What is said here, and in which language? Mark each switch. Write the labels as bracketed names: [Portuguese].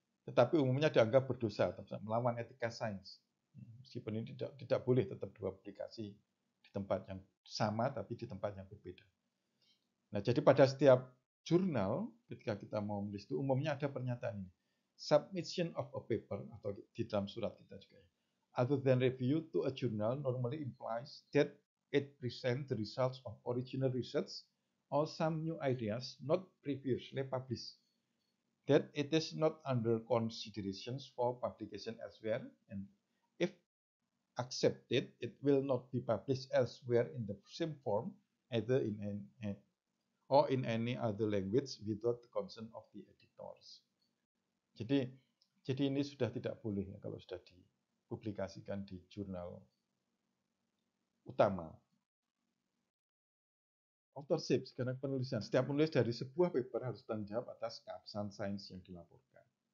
[Indonesian] Tetapi umumnya dianggap berdosa, melawan etika sains. Meskipun ini tidak boleh tetap dua publikasi di tempat yang sama, tapi di tempat yang berbeda. Nah, jadi pada setiap jurnal, ketika kita mau menulis itu, umumnya ada pernyataan ini. [English] Submission of a paper, [Indonesian] atau di dalam surat kita juga. [English] Other than review to a journal normally implies that it presents the results of original research or some new ideas not previously published. That it is not under considerations for publication elsewhere, and if accepted, it will not be published elsewhere in the same form, either in any other language without the consent of the editors. [Indonesian] Jadi ini sudah tidak boleh ya kalau sudah dipublikasikan di jurnal utama. Authorship, sekarang penulisan. Setiap penulis dari sebuah paper harus tanggung jawab atas keabsahan sains yang dilaporkan.